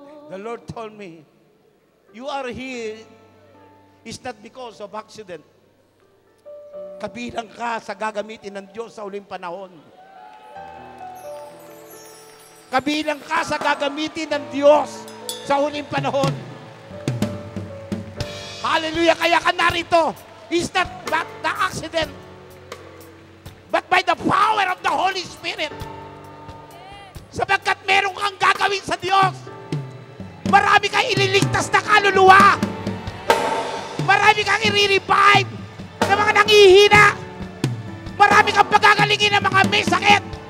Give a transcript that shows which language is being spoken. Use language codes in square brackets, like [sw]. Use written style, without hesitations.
[en] The Lord told me, you are here is not because of accident. [tl] Kabilang ka sa gagamitin ng Diyos sa uling panahon. Kabilang ka sa gagamitin ng Diyos sa uling panahon. Hallelujah! Kaya ka narito. [en] It's not the accident, but by the power of the Holy Spirit. [tl] Sapagkat meron kang gagawin sa Diyos. Marami kang ililigtas na kaluluwa. Marami kang i-revive ng mga nangihina. Marami kang pagagalingin ng mga may sakit.